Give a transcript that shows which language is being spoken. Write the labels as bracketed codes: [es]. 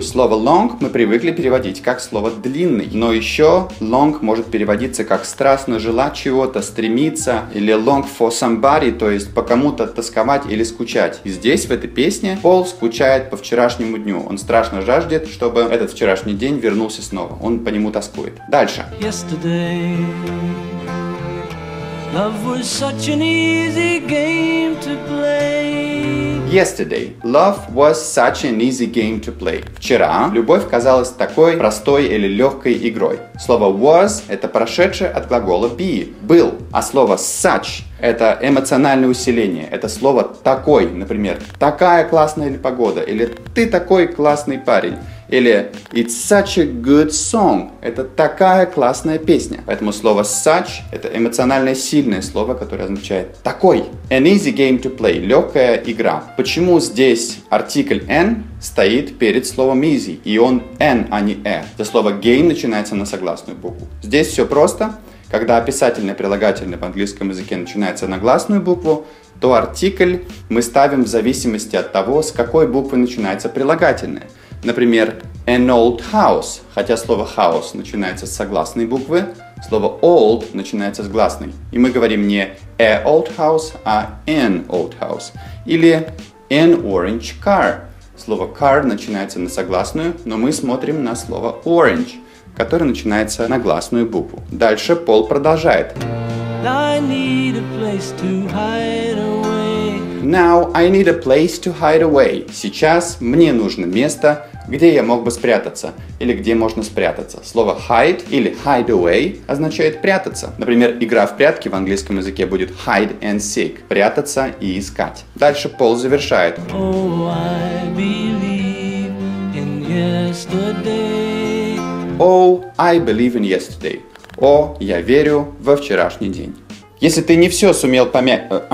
[ru] Слово long мы привыкли переводить как слово длинный. Но еще long может переводиться как страстно желать чего-то, стремиться. Или [en] long for somebody, [ru] то есть по кому-то тосковать или скучать. И здесь, в этой песне, Пол скучает по вчерашнему дню. Он страшно жаждет, чтобы этот вчерашний день вернулся снова. Он по нему тоскует. Дальше. [en] Yesterday, love was such an easy game to play. Yesterday, love was such an easy game to play. [ru] Вчера любовь казалась такой простой или легкой игрой. Слово was – это прошедшее от глагола be – был. А слово such – это эмоциональное усиление. Это слово такой, например, такая классная погода или ты такой классный парень. [en] Или it's such a good song. [ru] Это такая классная песня. Поэтому слово such – это эмоционально сильное слово, которое означает такой. [en] An easy game to play – [ru] легкая игра. Почему здесь артикль an стоит перед словом easy? И он n, а не e. Это слово game начинается на согласную букву. Здесь все просто. Когда описательное прилагательное в английском языке начинается на гласную букву, то артикль мы ставим в зависимости от того, с какой буквы начинается прилагательное. Например, [en] an old house, [ru] хотя слово house начинается с согласной буквы, слово old начинается с гласной. И мы говорим не [en] a old house, а an old house. Или an orange car. [ru] Слово car начинается на согласную, но мы смотрим на слово orange, которое начинается на гласную букву. Дальше Пол продолжает. [en] I need a place to hide away. Now I need a place to hide away. [ru] Сейчас мне нужно место, где я мог бы спрятаться, или где можно спрятаться. Слово hide или hide away означает прятаться. Например, игра в прятки в английском языке будет [en] hide and seek [ru] – прятаться и искать. Дальше Пол завершает. [en] Oh, I believe in yesterday. Oh, I believe in yesterday. [ru] О, я верю во вчерашний день. Если ты не все сумел помять...